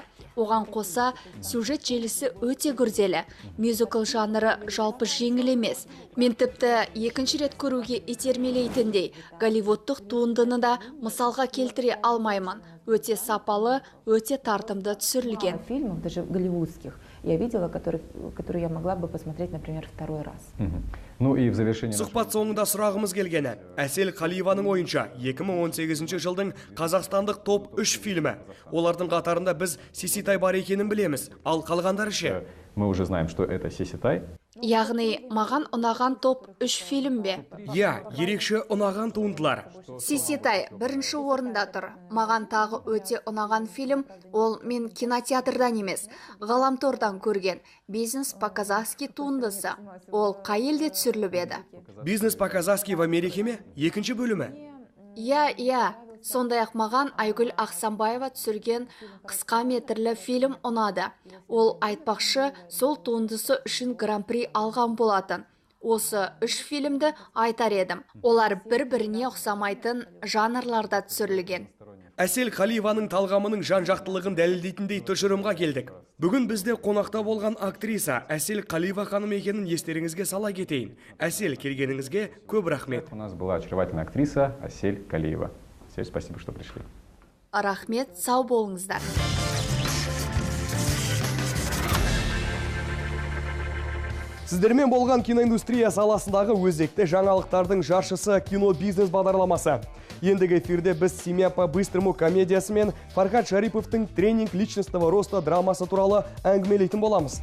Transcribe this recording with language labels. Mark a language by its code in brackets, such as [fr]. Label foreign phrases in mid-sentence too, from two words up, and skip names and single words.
[kk] Оған қоса, сюжет желісі өте күрделі. Мюзикл жанры жалпы жеңіл емес. Мен тіпті екінші рет көруге итермелейтіндей Голливудтық туындыны да мысалға келтіре алмаймын. Өте сапалы, өте тартымды түсірілген. [ru] Фильмов, даже голливудских, я видела, которые я могла бы посмотреть, например, второй раз. Ну и в завершение... [kk] Сұхбат соңында сұрағымыз келгені. Әсел Қалиеваның ойынша 2018 жылдың қазақстандық топ 3 фильмі. Олардың қатарында біз Сиситай бар екенін білеміз. Ал қалғандары ше? [ru] Мы уже знаем, что это Сиситай. [kk] Яғни, маған ұнаған топ 3 фильм бе? Я, ерекше ұнаған туындылар. Сиситай бірінші орында тұр. Маған тағы өте ұнаған фильм, ол мен кинотеатрдан емес, ғаламтордан көрген «Бизнес по-казахски» туындысы. Ол қай елде түсіріліп еді? «Бизнес по-казахски» [ru] в Америке [kk] ме? Екінші бөлімі? Я. Сондай-ақ маған Айгүл Ақсанбаева түсірген қысқа метрлі фильм ұнады. Ол айтпақшы, сол туындысы үшін гран-при алған болатын. Осы 3 фильмді айтар едім. Олар бір-біріне ұқсамайтын жанрларда түсірілген. Әсел Қалиеваның талғамының жан-жақтылығын дәлелдейтіндей тұжырымға келдік. Бүгін бізде қонақта болған актриса Әсел Қалиева ханым екенін естеріңізге сала кетейін. Әсел, келгеніңізге көп рахмет. [ru] У нас была очаровательная актриса Әсел Қалиева. Спасибо, что пришли. [kk] Рахмет, сау болыңыздар. Сіздермен болған киноиндустрия саласындағы өзекті жаңалықтардың жаршысы кино-бизнес бағдарламасы. Ендігі эфирде біз «Семья по-быстрому» комедиясы мен Фархат Шариповтың «Тренинг личностного роста» драмасы туралы әңгімелейтін боламыз.